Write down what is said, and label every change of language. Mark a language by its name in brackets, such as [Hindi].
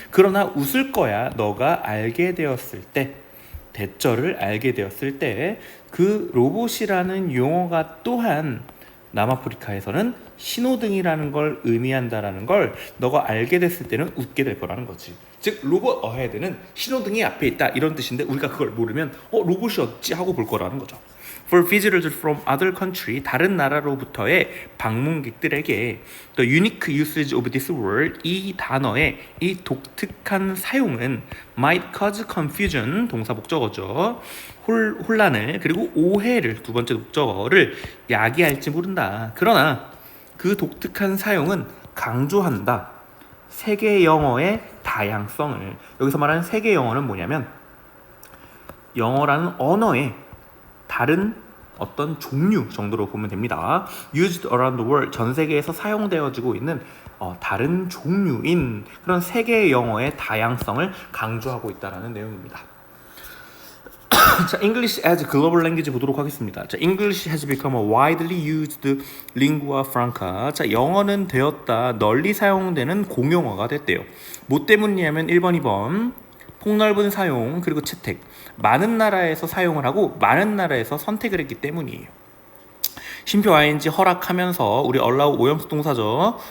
[Korean] 그러나 웃을 거야. 너가 알게 되었을 때, 대절을 알게 되었을 때 그 로봇이라는 용어가 또한 남아프리카에서는 신호등이라는 걸 의미한다라는 걸 너가 알게 됐을 때는 웃게 될 거라는 거지. 즉 로봇 어헤드는 신호등이 앞에 있다 이런 뜻인데 우리가 그걸 모르면 로봇이 어찌 하고 볼 거라는 거죠. [English] For visitors from other country [Korean] 다른 나라로부터의 방문객들에게 [English] the unique usage of this word [Korean] 이 단어의 이 독특한 사용은 [English] might cause confusion [Korean] 동사 목적어죠. 혼란을 그리고 오해를 두 번째 목적어를 야기할지 모른다. 그러나 그 독특한 사용은 강조한다. 세계 영어의 다양성을. 여기서 말하는 세계 영어는 뭐냐면 영어라는 언어의 다른 어떤 종류 정도로 보면 됩니다. [English] Used around the world [Korean] 전 세계에서 사용되어지고 있는 다른 종류인 그런 세계 영어의 다양성을 강조하고 있다는 내용입니다. [English] 자, English as global language [Korean] 보도록 하겠습니다. [English] 자, English has become a widely used lingua franca. [Korean] 자, 영어는 되었다. 널리 사용되는 공용어가 됐대요. 뭐 때문이냐면 1번, 2번. 폭넓은 사용 그리고 채택. 많은 나라에서 사용을 하고 많은 나라에서 선택을 했기 때문이에요. 심표 ing 허락하면서 우리 allow 오형식 동사죠.